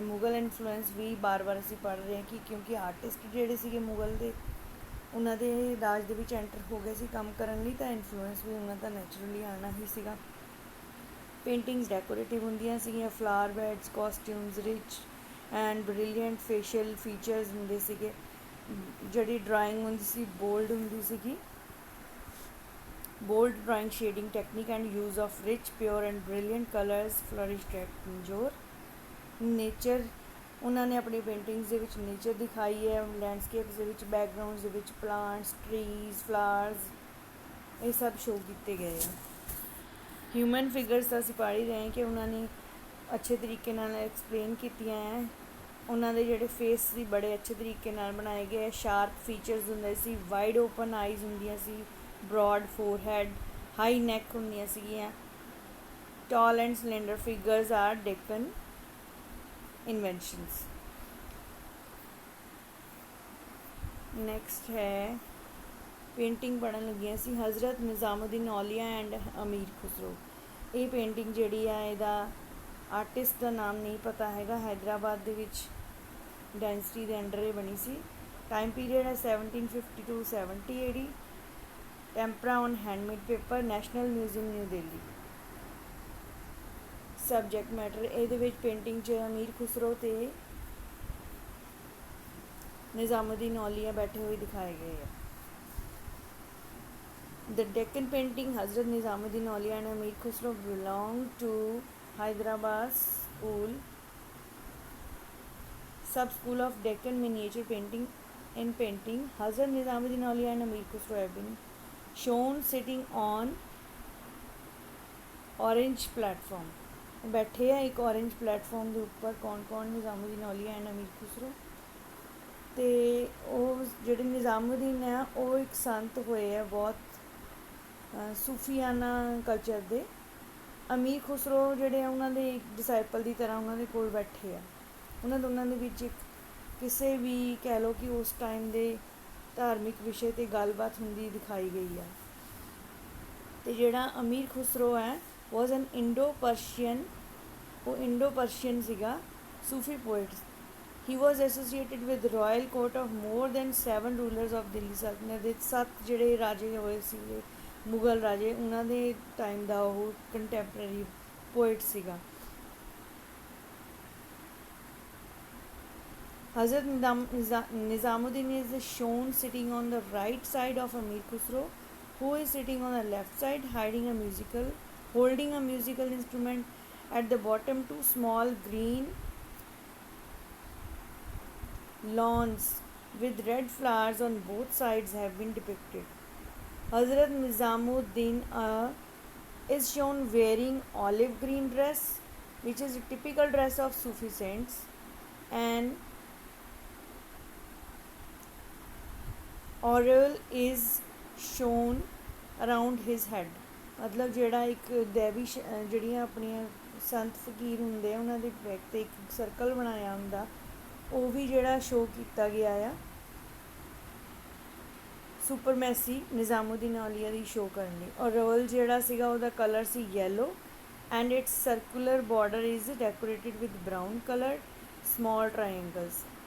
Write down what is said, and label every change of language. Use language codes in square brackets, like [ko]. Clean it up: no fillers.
[pa] Mughal influence ਵੀ ਬਾਰ-ਬਾਰ ਅਸੀਂ ਪੜ੍ਹ ਰਹੇ ਹਾਂ ਕਿ ਕਿਉਂਕਿ ਆਰਟਿਸਟ ਜਿਹੜੇ ਸੀਗੇ ਮੁਗਲ ਦੇ ਉਹਨਾਂ ਦੇ ਰਾਜ ਦੇ ਵਿੱਚ ਐਂਟਰ ਹੋ ਗਏ ਸੀ ਕੰਮ ਕਰਨ ਲਈ, ਤਾਂ ਇਨਫਲੂਐਂਸ ਵੀ ਉਹਨਾਂ ਦਾ ਨੈਚੁਰਲੀ ਆਉਣਾ ਹੀ ਸੀਗਾ। ਪੇਂਟਿੰਗਸ ਡੈਕੋਰੇਟਿਵ ਹੁੰਦੀਆਂ ਸੀਗੀਆਂ, flower beds, costumes, rich and brilliant facial features ਹੁੰਦੇ ਸੀਗੇ। ਜਿਹੜੀ ਡਰਾਇੰਗ ਹੁੰਦੀ ਸੀ ਬੋਲਡ ਹੁੰਦੀ ਸੀਗੀ। [en] Bold drawing, shading technique and use of rich, pure and brilliant colors flourished at Tanjore. [pa] Nature ਉਹਨਾਂ ਨੇ ਆਪਣੀ ਪੇਂਟਿੰਗਸ ਦੇ ਵਿੱਚ ਨੇਚਰ ਦਿਖਾਈ ਹੈ, ਲੈਂਡਸਕੇਪਸ ਦੇ ਵਿੱਚ, ਬੈਕਗਰਾਊਂਡਸ ਦੇ ਵਿੱਚ ਪਲਾਂਟਸ, ਟਰੀਜ਼, ਫਲਾਵਰਸ, ਇਹ ਸਭ ਸ਼ੋ ਕੀਤੇ ਗਏ ਆ। ਹਿਊਮਨ ਫਿਗਰਸ ਤਾਂ ਅਸੀਂ ਪੜ੍ਹ ਹੀ ਰਹੇ ਹਾਂ ਕਿ ਉਹਨਾਂ ਨੇ ਅੱਛੇ ਤਰੀਕੇ ਨਾਲ ਐਕਸਪਲੇਨ ਕੀਤੀਆਂ ਹੈ। ਉਹਨਾਂ ਦੇ ਜਿਹੜੇ ਫੇਸ ਸੀ ਬੜੇ ਅੱਛੇ ਤਰੀਕੇ ਨਾਲ ਬਣਾਏ ਗਏ। ਸ਼ਾਰਪ ਫੀਚਰਸ ਹੁੰਦੇ ਸੀ, ਵਾਈਡ ਓਪਨ ਆਈਜ਼ ਹੁੰਦੀਆਂ ਸੀ, [en] broad forehead, high neck [pa] ਹੁੰਦੀਆਂ ਸੀਗੀਆਂ। [en] tall and slender figures are Deccan inventions। [pa] Next ਹੈ ਪੇਂਟਿੰਗ ਪੜ੍ਹਨ ਲੱਗੀਆਂ ਸੀ ਹਜ਼ਰਤ ਨਿਜ਼ਾਮੁਦੀਨ ਔਲੀਆ ਐਂਡ ਅਮੀਰ ਖੁਸਰੋ। ਇਹ ਪੇਂਟਿੰਗ ਜਿਹੜੀ ਆ ਇਹਦਾ ਆਰਟਿਸਟ ਦਾ ਨਾਮ ਨਹੀਂ ਪਤਾ ਹੈਗਾ। ਹੈਦਰਾਬਾਦ ਦੇ ਵਿੱਚ ਡਾਇਨਸਟੀ ਦੇ ਅੰਡਰ ਇਹ ਬਣੀ ਸੀ। ਟਾਈਮ ਪੀਰੀਅਡ ਹੈ 1750 to 70 AD। ਟੈਂਪਰਾ on handmade paper, national museum new Delhi. Subject matter ਇਹਦੇ ਵਿੱਚ ਪੇਂਟਿੰਗ 'ਚ ਅਮੀਰ ਖੁਸਰੋ ਅਤੇ ਨਿਜ਼ਾਮੁਦੀਨ ਔਲੀਆ ਬੈਠੇ ਹੋਏ ਦਿਖਾਏ ਗਏ ਆ। [en] The Deccan painting Hazrat Nizamuddin Auliya and Amir Khusro belong to Hyderabad school, sub-school of Deccan miniature painting. In painting, Hazrat Nizamuddin Auliya and Amir Khusro have been shown sitting on orange platform। [hi] बैठे हैं एक ऑरेंज प्लेटफॉर्म के ऊपर कौन निज़ामुद्दीन औलिया एंड अमीर खुसरो। तो वो [pa] ਜਿਹੜੇ ਨਿਜ਼ਾਮੁਦੀਨ ਆ ਉਹ ਇੱਕ ਸੰਤ ਹੋਏ ਆ ਬਹੁਤ ਸੂਫੀਆਨਾ ਕਲਚਰ ਦੇ। ਅਮੀਰ ਖੁਸਰੋ ਜਿਹੜੇ ਆ ਉਹਨਾਂ ਦੇ ਇੱਕ ਡਿਸਾਈਪਲ ਦੀ ਤਰ੍ਹਾਂ ਉਹਨਾਂ ਦੇ ਕੋਲ ਬੈਠੇ ਆ। ਉਹਨਾਂ ਦੋਨਾਂ ਦੇ ਵਿੱਚ ਇੱਕ ਕਿਸੇ ਵੀ ਕਹਿ ਲਓ ਕਿ ਉਸ ਟਾਈਮ ਦੇ ਧਾਰਮਿਕ ਵਿਸ਼ੇ 'ਤੇ ਗੱਲਬਾਤ ਹੁੰਦੀ ਦਿਖਾਈ ਗਈ ਆ। ਅਤੇ ਜਿਹੜਾ ਅਮੀਰ ਖੁਸਰੋ ਹੈ [en] was an Indo Persian, [pa] ਉਹ ਇੰਡੋ ਪਰਸ਼ੀਅਨ ਸੀਗਾ ਸੂਫੀ poet. [en] he was associated with royal court of more than 7 rulers of Delhi ਸਲਤਨਤ [pa] ਦੇ 7 ਜਿਹੜੇ ਰਾਜੇ ਹੋਏ ਸੀਗੇ ਮੁਗਲ ਰਾਜੇ, ਉਹਨਾਂ ਦੇ ਟਾਈਮ ਦਾ ਉਹ ਕੰਟੈਂਪਰਰੀ ਪੋਇਟ ਸੀਗਾ। [en] Hazrat Nizamuddin is shown sitting on the right side of Amir Khusro, who is sitting on the left side, holding a musical instrument. At the bottom, 2 small green lawns with red flowers on both sides have been depicted. Hazrat Nizamuddin is shown wearing olive green dress, which is a typical dress of Sufi saints, and aureole is shown around his head। [pa] ਮਤਲਬ ਜਿਹੜਾ ਇੱਕ ਦੇਵੀ ਜਿਹੜੀਆਂ ਆਪਣੀਆਂ ਸੰਤ ਫਕੀਰ ਹੁੰਦੇ ਆ ਉਹਨਾਂ ਦੇ ਬੈਕ 'ਤੇ ਇੱਕ ਸਰਕਲ ਬਣਾਇਆ ਹੁੰਦਾ, ਉਹ ਵੀ ਜਿਹੜਾ ਸ਼ੋਅ ਕੀਤਾ ਗਿਆ ਆ ਸੁਪਰਮੈਸੀ ਨਿਜ਼ਾਮੁਦੀਨ ਔਲੀਆ ਦੀ ਸ਼ੋਅ ਕਰਨ ਲਈ। [en] aureole [pa] ਜਿਹੜਾ ਸੀਗਾ ਉਹਦਾ colour ਸੀ [en] Yellow and its circular border is decorated with brown colour small triangles.